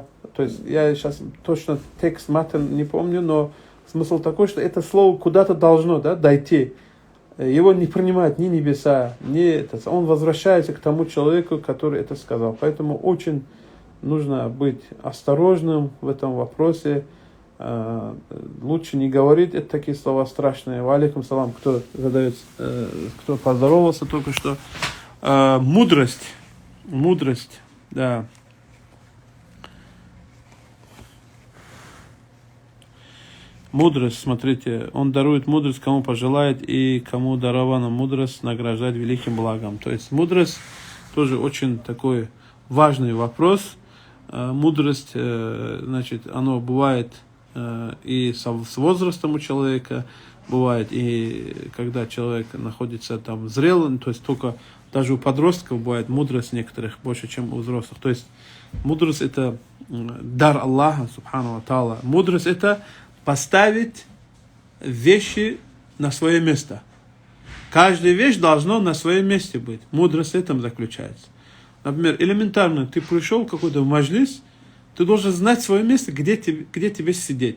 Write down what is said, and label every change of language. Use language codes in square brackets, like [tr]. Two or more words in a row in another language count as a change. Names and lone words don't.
[ru] То есть я сейчас точно текст матен не помню, но смысл такой, что это слово куда-то должно, да, дойти. Его не принимают ни небеса, ни это. Он возвращается к тому человеку, который это сказал. Поэтому очень нужно быть осторожным в этом вопросе. Лучше не говорить такие слова страшные. [ar] وعليكم السلام, [ru] кто поздоровался только что. Мудрость, да. Мудрость, смотрите, он дарует мудрость, кому пожелает, и кому дарована мудрость, награждает великим благом. То есть мудрость тоже очень такой важный вопрос. Мудрость, значит, оно бывает и с возрастом у человека, бывает и когда человек находится там зрелым, то есть только даже у подростков бывает мудрость некоторых больше, чем у взрослых. То есть мудрость это дар Аллаха, [ar] سبحانه وتعالى. [ru] Мудрость это поставить вещи на свое место. Каждая вещь должна на своем месте быть. Мудрость в этом заключается. Например, элементарно, ты пришел в какой-то маджлис, ты должен знать свое место, где тебе сидеть.